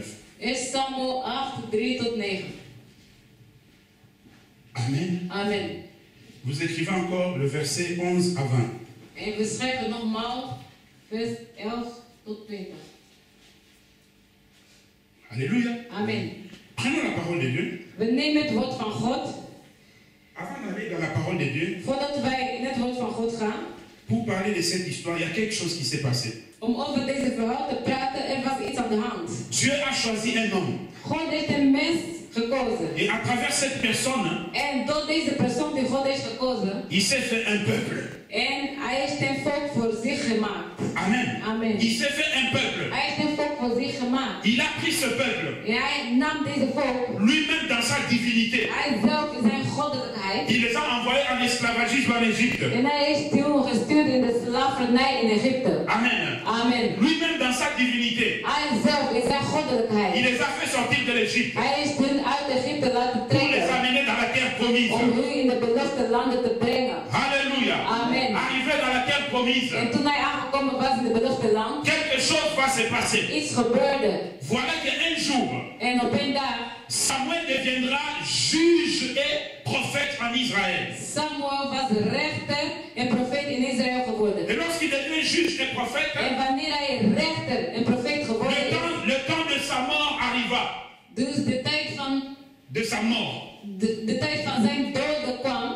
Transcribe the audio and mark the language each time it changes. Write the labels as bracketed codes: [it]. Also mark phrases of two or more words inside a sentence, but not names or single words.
[nl] 1 Samuel 8, 3 tot 9. Amen. Amen. [fr] Vous écrivez encore le verset 11 à 20. [nl] En we schrijven nogmaals vers 11 tot 20. [fr] Alléluia. Amen. Prenons la parole de Dieu. [nl] We nemen het woord van God. [fr] Avant d'aller dans la parole de Dieu, [nl] Voordat wij in het woord van God gaan, [fr] pour parler de cette histoire, il y a quelque chose qui s'est passé. [nl] om over deze verhaal te praten, er was iets aan de hand. [fr] Dieu a choisi un homme. [nl] God heeft een mens gekozen. [fr] Et à travers cette personne, [nl] En door deze persoon die God heeft gekozen, [fr] il s'est fait un peuple. [nl] en hij heeft een volk voor zich gemaakt. Amen. Amen. [fr] Il s'est fait un peuple. [nl] Hij heeft een volk voor zich gemaakt. [fr] Il a pris ce peuple, [nl] En hij nam deze volk, [fr] lui-même dans sa divinité. [nl] hij zelf in zijn goddelijkheid. [fr] Il les a envoyés en esclavagisme en Égypte. [nl] En hij is toen gestuurd in de slavernij in Egypte. Amen. Amen. [fr] Lui-même dans sa divinité. [nl] Hij zelf in zijn [fr] Il [nl] goddelijkheid. [fr] les a fait sortir de l'Égypte [nl] Hij is hun uit Egypte laten [fr] pour les [nl] trekken. [fr] amener dans la terre promise. [nl] Om hun in de beloofde landen te brengen. [fr] Alléluia. Amen. Arrivé dans la terre promise, [nl] En toen hij aangekomen was in de beloofde land, [fr] quelque chose va se passer. [nl] iets gebeurde. [fr] Voilà qu'un jour, [nl] En op een dag, [fr] Samuel deviendra juge et prophète en Israël. [nl] Samuel was rechter en profeet in Israël geworden. [fr] Et lorsqu'il devient juge et prophète, [nl] En wanneer hij rechter en profeet geworden is, [fr] le temps de sa mort arriva. [nl] dus de tijd van zijn dood kwam.